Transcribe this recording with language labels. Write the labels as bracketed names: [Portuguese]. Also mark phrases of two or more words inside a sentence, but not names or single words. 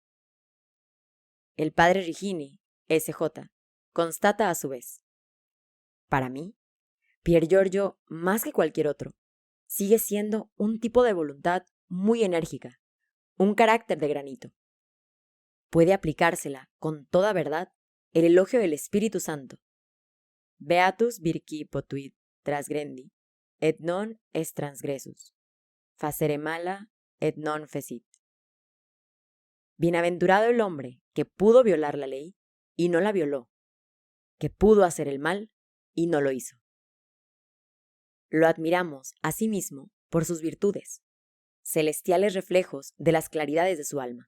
[Spanish] El padre Rigini, S.J., constata a su vez: para mí, Pier Giorgio, más que cualquier otro, sigue siendo un tipo de voluntad muy enérgica, un carácter de granito. Puede aplicársela con toda verdad el elogio del Espíritu Santo. [Latin] Beatus virci potuit transgrendi, et non est transgressus. Facere mala, et non fecit. [Spanish] Bienaventurado el hombre que pudo violar la ley y no la violó, que pudo hacer el mal y no lo hizo. Lo admiramos, asimismo, por sus virtudes, celestiales reflejos de las claridades de su alma.